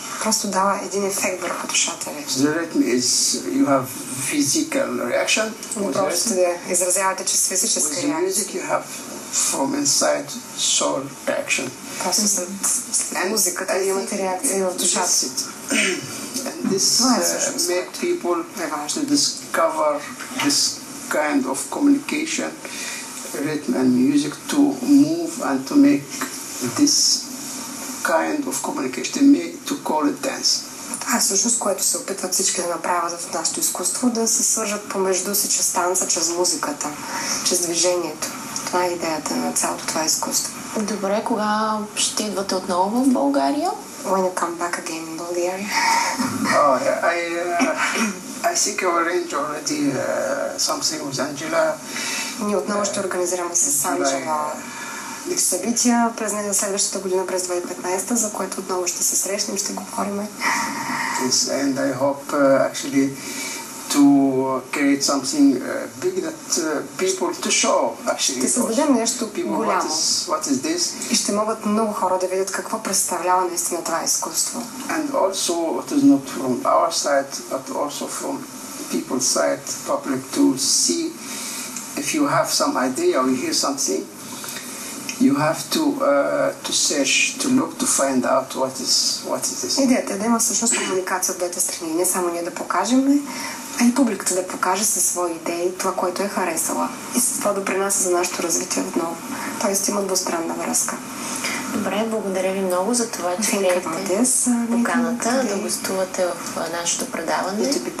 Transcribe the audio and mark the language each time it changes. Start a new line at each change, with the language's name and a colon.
Bulgarian: Просто дава един ефект върху душата ви.
English: The rhythm is you have physical reaction.
Bulgarian: Не просто да изразявате чрез физическа реакция.
English: With music you have from inside soul reaction.
Bulgarian: Просто след музиката имате реакция в душата.
English: And this make people to discover this kind of communication, rhythm and music to move and to make this kind of communication, to call it dance.
Bulgarian: Това е всъщност, което се опитват всички да направят в нашето изкуство, да се свържат помежду си чрез танца, чрез музиката, чрез движението. Това е идеята на цялото това изкуство. Добре, кога ще идвате отново в България?
English: When you come back again in Bulgaria? Oh, yeah, I think I arranged already something with Angela.
Bulgarian: Ние отново ще организираме с Анджела събития през следващата година, през 2015, за което отново ще се срещнем, ще говорим.
English: Yes, and I hope actually to create something big that people to show actually.
Bulgarian: Ще създадем нещо голямо.
English: What is this?
Bulgarian: И ще могат много хора да видят какво представлява наистина това изкуство.
English: And also it is not from our side, but also from people's side, public to see if you have some idea or you hear something. You have to search, to look, to find out what is this.
Bulgarian: Идеята е да има всъщност комуникация от двете страни. Не само ние да покажем, а и публиката да покаже със свои идеи това, което е харесала. И с това допринася за нашето развитие отново. Тоест има двустранна връзка. Добре, благодаря ви много за това, че приехте поканата да гостувате в нашето предаване.